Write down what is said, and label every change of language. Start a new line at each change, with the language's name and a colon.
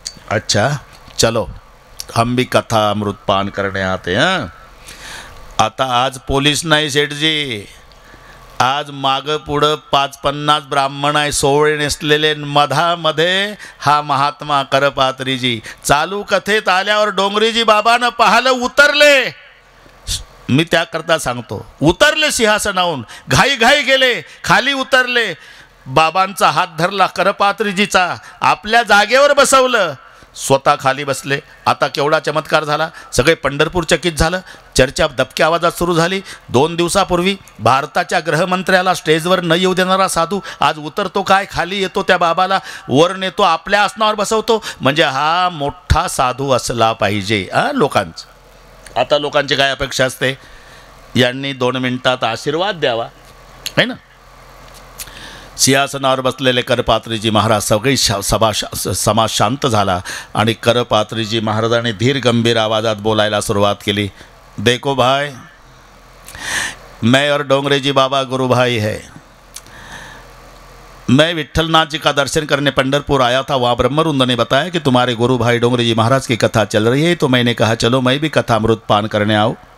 Hindi: अच्छा चलो हम भी कथा अमृतपान करने आते हैं.
Marathi: आता आज पोलीस नाही सेठजी, आज मागं पुढं 5-50 ब्राह्मण आहे, सोवळे नेसलेले. मधामध्ये हा महात्मा करपात्रीजी. चालू कथेत आल्यावर डोंगरेजी बाबानं पाहिलं, उतरले. मी त्याकरता सांगतो, उतरले सिंहासनावरून, घाई घाई गेले, खाली उतरले, बाबांचा हात धरला करपात्रीजीचा, आपल्या जागेवर बसवलं, स्वतः खाली बसले. आता केवढा चमत्कार झाला. सगळे पंढरपूर चकित झालं. चर्चा दबक्या आवाजात सुरू झाली. 2 दिवसापूर्वी भारताच्या गृहमंत्र्याला स्टेजवर न येऊ देणारा साधू आज उतरतो काय, खाली येतो, त्या बाबाला वर नेतो, आपल्या आसनावर बसवतो. म्हणजे हा मोठा साधू असला पाहिजे लोकांचं. आता लोकांची काय अपेक्षा असते, यांनी 2 मिनिटात आशीर्वाद द्यावा,
Hindi: है ना.
Marathi: सिंहासनावर बसलेले करपात्रीजी महाराज, सगळी समाज शांत झाला आणि करपात्रीजी महाराजांनी धीर गंभीर आवाजात बोलायला सुरुवात केली.
Hindi: देखो भाई, मैं और डोंगरेजी बाबा गुरु भाई है. मैं विठ्ठलनाथ जी का दर्शन करने पंढरपुर आया था. वहाँ ब्रह्मवृंद ने बताया कि तुम्हारे गुरु भाई डोंगरेजी महाराज की कथा चल रही है, तो मैंने कहा चलो मैं भी कथा अमृत पान करने आऊँ.